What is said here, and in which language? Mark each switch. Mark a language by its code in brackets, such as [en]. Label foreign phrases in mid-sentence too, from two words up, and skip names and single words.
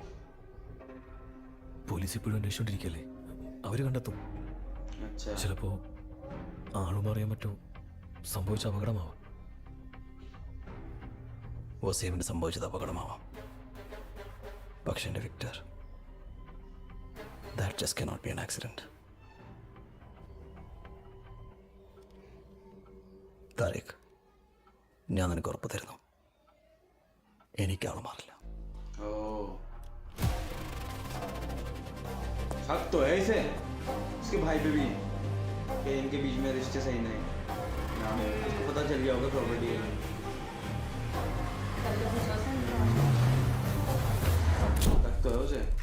[ml] പോലീസ് ഇപ്പോഴും അന്വേഷിച്ചോണ്ടിരിക്കല്ലേ, അവര് കണ്ടെത്തും. ചിലപ്പോ ആളൊന്നും അറിയാൻ പറ്റോ സംഭവിച്ച അപകടമാവാം. വസീമിന് സംഭവിച്ചത് അപകടമാവാം, പക്ഷെ എൻ്റെ വിക്ടർ, [en] that just cannot be an accident. [ml] താരിഖ്, ഞാൻ നിനക്ക് ഉറപ്പ് തരുന്നു, എനിക്കാള് മാറില്ല. [hi] शक तो है इसे, उसके भाई पे भी कि इनके बीच में रिश्ते सही नहीं। उसको पता चल गया होगा प्रॉपर्टी है। शक तो है उसे।